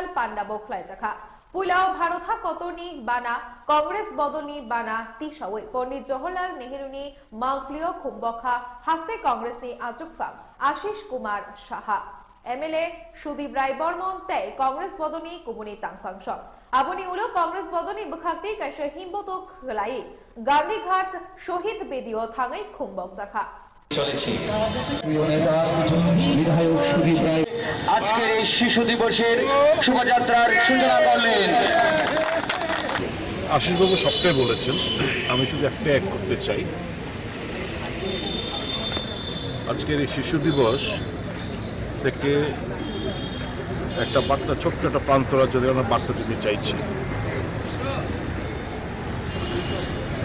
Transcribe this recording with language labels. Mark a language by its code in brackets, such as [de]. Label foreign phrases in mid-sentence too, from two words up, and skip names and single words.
[trp] पांडा बोखलायजाखा पुलाव भारत कतरनी बाना कांग्रेस बदलनी बाना तिसावे पंडित जवाहरलाल नेहरूनी मांगफ्लियो खुम्बखा हास्ते कांग्रेस नि आजुकफा आशीष कुमार साहा एमएलए सुदीप राय बर्मन तै कांग्रेस बदलनी कुमुनी तांगफांस आबनी उलो कांग्रेस बदलनी बखाक्ति कैसे हिम्बतो खलाई गांधीघाट शहीद बेदियो थांगाई खुम्बक जाखा [bn] চলেছে প্রিয় নেতা বিধায়ক সুদীপ রায় আজকের এই শিশু দিবসের শোভাযাত্রার সূচনা করলেন। আশিসবাবু সবটাই বলেছেন, আমি শুধু একটা এক করতে চাই। আজকের এই শিশু দিবস থেকে একটা বার্তা, ছোট্ট একটা প্রান্তরা যদি আমরা বার্তা দিতে চাইছি।